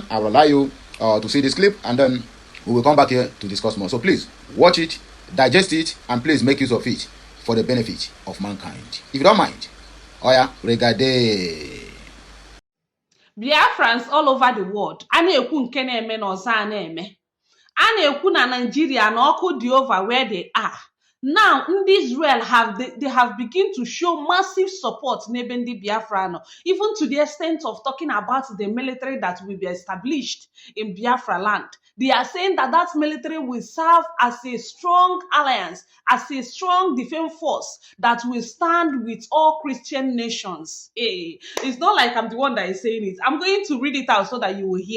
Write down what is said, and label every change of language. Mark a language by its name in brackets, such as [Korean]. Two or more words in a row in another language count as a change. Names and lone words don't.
[English] I will allow you to see this clip, and then we will come back here to discuss more. So please watch it, digest it, and please make use of it for the benefit of mankind. If you don't mind, oya, regardez. Biafrans all over the world. [Igbo] A na-ekwu nke na-eme na ọzọ na-eme. A na-ekwu na Nigeria na ọkụ dị [English] over where they are. Now, Israel they have begun to show massive support [Igbo] n'ebe ndị Biafra, [English] even to the extent of talking about the military that will be established in Biafra land. They are saying that that military will serve as a strong alliance, as a strong defense force that will stand with all Christian nations. Hey, it's not like I'm the one that is saying it. I'm going to read it out so that you will hear.